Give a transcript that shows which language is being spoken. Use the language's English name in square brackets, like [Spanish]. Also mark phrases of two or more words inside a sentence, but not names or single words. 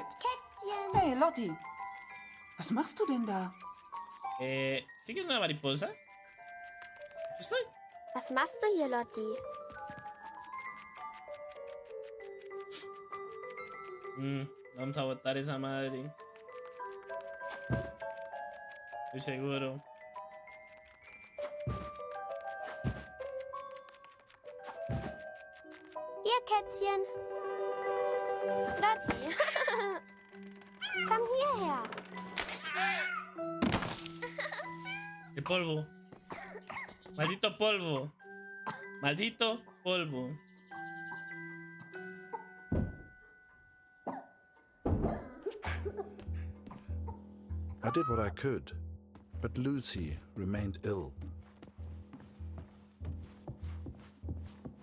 [German] Kätzchen. Hey, Lotti. Was machst du denn da? [Spanish] ¿Sí que es una mariposa? Aquí estoy. [German] Was machst du hier, Lotti? [Spanish] Vamos a botar esa madre. Estoy seguro. [German] Hier, Kätzchen. Lotti. Komm hierher. [Spanish] ¡Qué polvo! ¡Maldito polvo! ¡Maldito polvo! [English] I did what I could, but Lucy remained ill.